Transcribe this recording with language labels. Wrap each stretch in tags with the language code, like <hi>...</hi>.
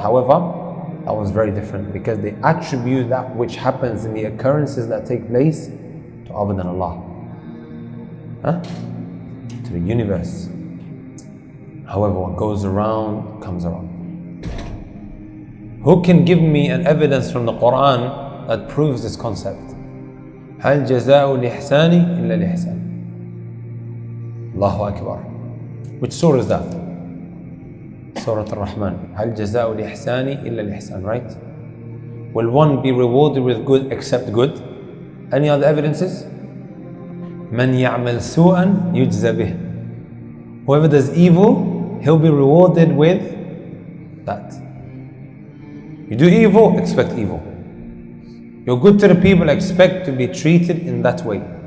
<en>However, that was very different because they attribute that which happens in the occurrences that take place to other than Allah, to the universe. However, what goes around comes around. Who can give me an evidence from the Quran that proves this concept?</en> <ar>هل جزاء الإحسان إلا الإحسان.</ar> <en>Allahu Akbar. Which surah is that? Surah Ar-Rahman.</en> <ar>هل جزاء الإحسان إلا الإحسان,</ar> <en>right? Will one be rewarded with good except good? Any other evidences?</en> <ar>من يعمل سوءا يجزى به.</ar> <en>Whoever does evil, he'll be rewarded with that. You do evil, expect evil. You're good to the people, expect to be treated in that way.</en>